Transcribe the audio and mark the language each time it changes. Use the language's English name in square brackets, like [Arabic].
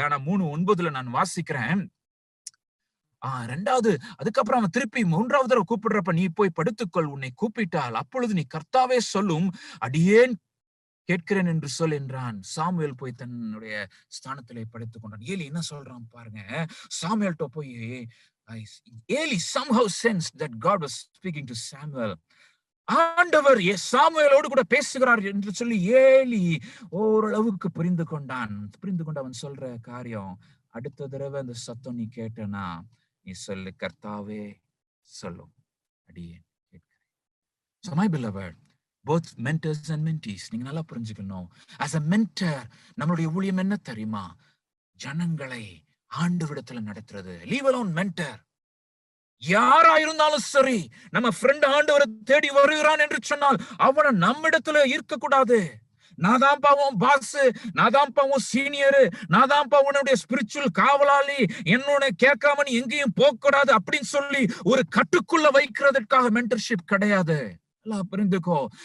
[Tamil] ஆனா 3:9 நான் வாசிக்கிறேன். ரெண்டாவது, அதுக்கப்புறம் அவன் திருப்பி 3வது தடவை கூப்பிடுறப்ப, நீ போய் படுத்துக்கொள், உன்னை கூப்பிட்டால் அப்பொழுது நீ கர்த்தாவே சொல்லும், அடியேன் கேட்கிறேன் என்று சொல் என்றான். சாமுவேல் போய் தன்னுடைய ஸ்தானத்திலே படுத்துக் கொண்டான். ஏலி என்ன சொல்றான் பாருங்க. சாமுவேல்ட்ட போய் [English] Eli somehow sensed that God was speaking to Samuel. [Tamil] ஆண்டவர் சாமுவேலோடு கூட பேசுகிறார் என்று சொல்லி ஏலி ஓரளவுக்கு புரிந்து கொண்டு அவன் சொல்ற காரியம், அடுத்த தடவை அந்த சத்தம் நீ கேட்டனா நீ சொல்லு, கர்த்தாவே சொல்லும், அடியேன் கேட்கிறேன். [English] So my beloved, both mentors and mentees, [Tamil] நீங்க நல்லா புரிஞ்சுக்கணும். [English] as a mentor [Tamil] நம்மளுடைய ஊழியம் என்ன தெரியுமா? ஜனங்களை ஆண்டவரிடத்துல நடத்துறது. Leave alone mentor. யாரா இருந்தாலும் சரி, நம்ம ஃப்ரெண்ட் ஆண்டவரை தேடி வருகிறான் என்று சொன்னால் அவனை நம்மிடத்துல இருக்க கூடாது. நான் தான் பாவம் பாஸ், நான் தான் பாவம் சீனியர், நான் தான் பாவனுடைய ஸ்பிரிச்சுவல் காவலாளி, என்னோட கேட்காம நீ எங்கேயும் போக கூடாது அப்படின்னு சொல்லி ஒரு கட்டுக்குள்ள வைக்கிறதுக்காக மென்டர்ஷிப் கிடையாது. எல்லாம் புரிந்துக்கோ.